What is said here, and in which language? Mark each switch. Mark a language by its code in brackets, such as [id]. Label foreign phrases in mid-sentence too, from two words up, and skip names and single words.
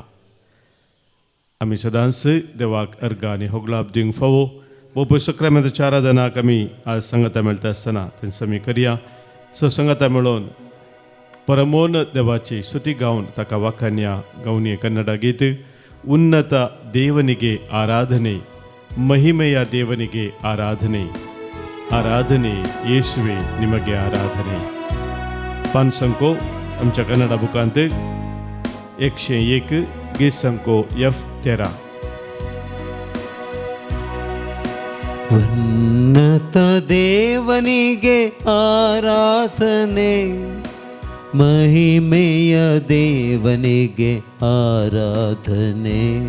[kok] आमी सदांच देवाक अर्घ आनी होगळाप दिवंक फावो. बोब सक्रामेंताच्या आराधनाक आमी आज संगता मेळटा आसतना तेंच आमी करया. संगता मेळोन परमोन देवाची स्तुती गावन ताका वाखान्या गवनी कन्नಡ गीत [kn] ಉನ್ನತ ದೇವನಿಗೆ ಆರಾಧನೆ, ಮಹಿಮೆಯ ದೇವನಿಗೆ ಆರಾಧನೆ, ಆರಾಧನೆ ಯೇಸುವೆ ನಿಮಗೆ ಆರಾಧನೆ. [kok] पान संको आमच्या कन्नಡ बुकांत 101 गीत संको F13. [kn] ಉನ್ನತ ದೇವನಿಗೆ ಆರಾಧನೆ, ಮಹಿಮೆಯ ದೇವನಿಗೆ ಆರಾಧನೆ.